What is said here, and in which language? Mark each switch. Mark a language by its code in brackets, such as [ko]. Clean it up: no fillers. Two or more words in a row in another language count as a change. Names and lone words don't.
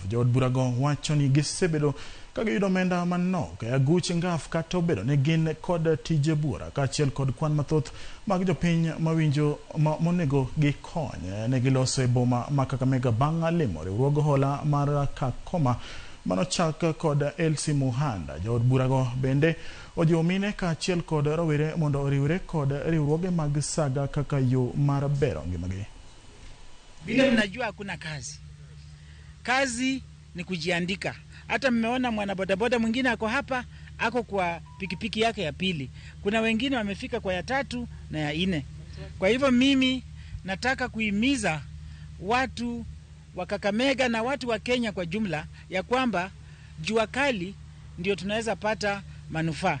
[luo] Jaod Bura go wacho ni gisebedo ka giyudo omenda manok e aguch ngaf kata obedo ne gin kod tije bura kaachiel kod kwan mathoth mag jopiny mawinjo monego gikony ne giloso e boma ma Kakamega bang' limo riwruog hola mar Kakoma manochak kod LC Muhanda. Jaod Bura go bende ojiwo mine kaachiel kod rawere mondo oriwre kod riwruoge mag saga kaka yo mar bero ngimagi. [sw] Vile mnajua hakuna kazi. Kazi ni kujiandika. Hata mmeona mwana bodaboda mwingine ako hapa, ako kwa pikipiki yake ya pili. Kuna wengine wamefika kwa ya 3 na ya 4. Kwa hivyo mimi nataka kuhimiza watu wa Kakamega na watu wa Kenya kwa jumla ya kwamba jua kali ndio tunaweza pata manufaa.